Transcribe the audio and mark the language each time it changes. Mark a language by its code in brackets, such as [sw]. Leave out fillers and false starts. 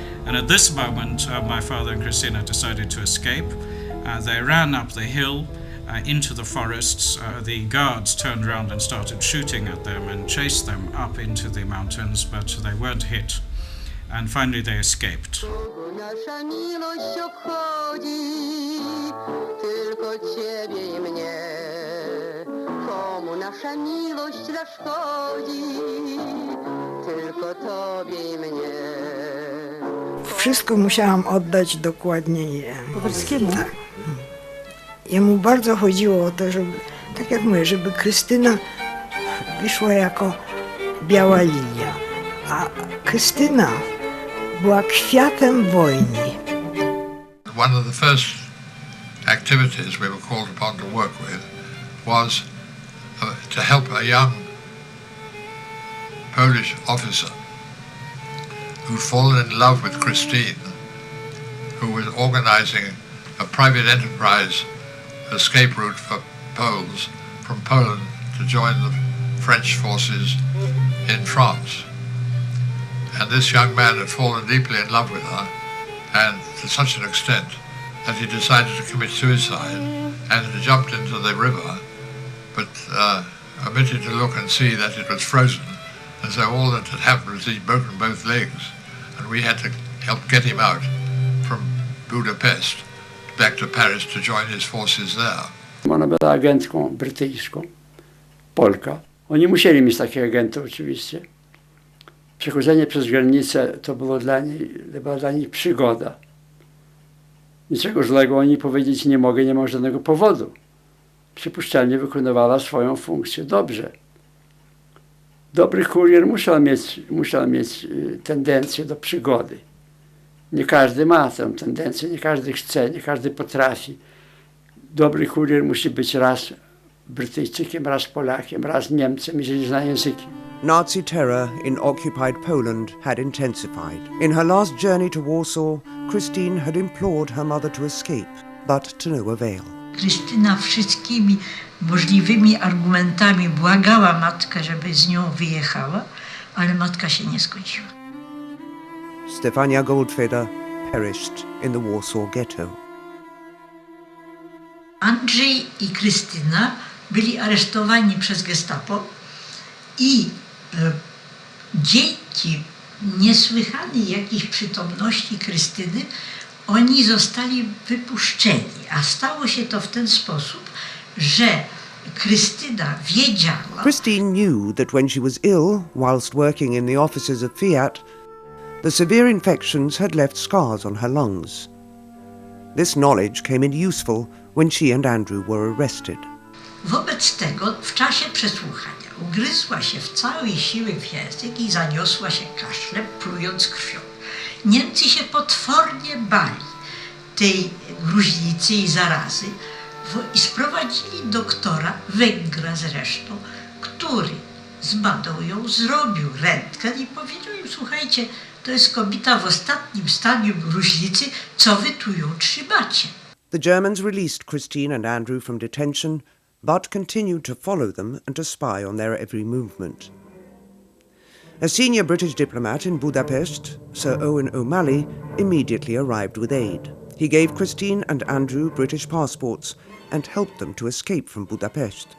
[en] And at this moment, my father and Krystyna decided to escape. They ran up the hill into the forests. The guards turned around and started shooting at them and chased them up into the mountains, but they weren't hit. and finally they escaped. [pl] Nasza miłość obchodzi tylko ciebie i mnie. Komu nasza miłość zaszkodzi, tylko tobie i mnie. Wszystko musiałam oddać dokładnie Kowalskiemu? Tak. Jemu bardzo chodziło o to, żeby, tak jak mówię, żeby Krystyna wyszła jako biała lilia. A Krystyna była kwiatem wojny. [en] One of the first activities we were called upon to work with was to help a young Polish officer who'd fallen in love with Krystyna, who was organizing a private enterprise escape route for Poles from Poland to join the French forces in France. And this young man had fallen deeply in love with her, and to such an extent that he decided to commit suicide and he jumped into the river, but omitted to look and see that it was frozen. And so all that had happened was he'd broken both legs, and we had to help get him out from Budapest back to Paris to join his forces there. [pl] Ona była agentką brytyjską, Polka. Oni musieli mieć takich agentów oczywiście. Przechodzenie przez granicę to była dla nich przygoda. Niczego złego o niej powiedzieć nie mogę, nie ma żadnego powodu. Przypuszczalnie wykonywała swoją funkcję dobrze. Dobry kurier musiał mieć tendencję do przygody. Nie każdy ma tę tendencję, nie każdy chce, nie każdy potrafi. Dobry kurier musi być raz Brytyjczykiem, raz Polakiem, raz Niemcem, jeżeli zna języki. [en] Nazi terror in occupied Poland had intensified. In her last journey to Warsaw, Krystyna had implored her mother to escape, but to no avail. [pl] Krystyna wszystkimi możliwymi argumentami błagała matkę, żeby z nią wyjechała, ale matka się nie zgodziła. [en] Stefania Goldfeder perished in the Warsaw ghetto. [pl] Andrzej i Krystyna byli aresztowani przez gestapo i dzięki niesłychanej jakiejś przytomności Krystyny oni zostali wypuszczeni, a stało się to w ten sposób, że Krystyna wiedziała. [en] Krystyna knew that when she was ill whilst working in the offices of Fiat, the severe infections had left scars on her lungs. This knowledge came in useful when she and Andrew were arrested. [pl] Wobec tego w czasie przesłuchania ugryzła się w całej siły w język i zaniosła się kaszlem, plując krwią. Niemcy się potwornie bali tej gruźlicy i zarazy i sprowadzili doktora, Węgra zresztą, który zbadał ją, zrobił rentgen i powiedział im: słuchajcie, to jest kobieta w ostatnim stadium gruźlicy, co wy tu ją trzymacie? [en] The Germans released Krystyna and Andrew from detention, but continued to follow them and to spy on their every movement. A senior British diplomat in Budapest, Sir Owen O'Malley, immediately arrived with aid. He gave Krystyna and Andrew British passports and helped them to escape from Budapest.